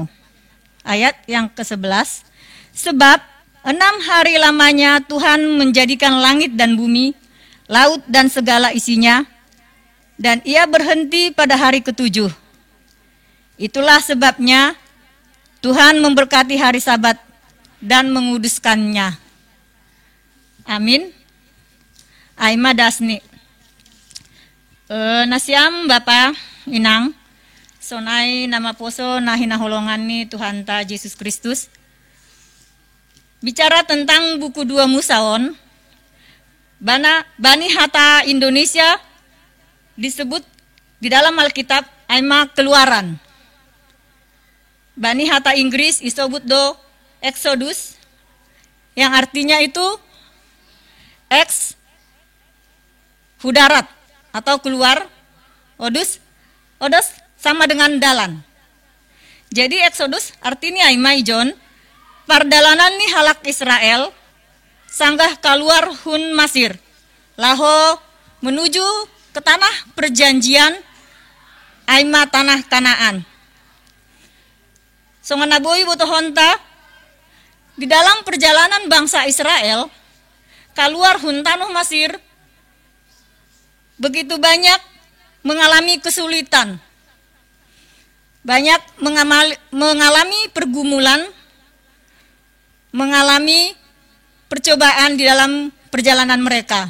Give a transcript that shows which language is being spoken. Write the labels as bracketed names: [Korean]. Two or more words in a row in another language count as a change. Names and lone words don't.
[Indonesian] Ayat yang ke-11, sebab 6 hari lamanya Tuhan menjadikan langit dan bumi, laut dan segala isinya, dan ia berhenti pada hari ke-7. Itulah sebabnya Tuhan memberkati hari Sabat dan menguduskannya. Amin. [Batak Simalungun] Aima dasni. Nasiam Bapa Inang, sonai nama poso nahina holongani Tuhanta Yesus Kristus. [Indonesian] Bicara tentang buku 2 Musaon, [Batak Simalungun] Bani Hata Indonesia [Indonesian] disebut di dalam Alkitab aima Keluaran. [Batak Simalungun] Bani Hata Inggris [Indonesian] disebut do Exodus, yang artinya itu ex hudarat atau keluar, odos sama dengan dalan. Jadi Exodus artinya [Batak Simalungun] aima ijon pardalanan ni halak Israel sanggah keluar hun Mesir, laho [Indonesian] menuju ke tanah perjanjian [Batak Simalungun] aima tanah Kanaan. Songanaboi botohonta [Indonesian] di dalam perjalanan bangsa Israel keluar hun tanah Mesir begitu banyak mengalami kesulitan, banyak mengalami pergumulan, mengalami percobaan di dalam perjalanan mereka.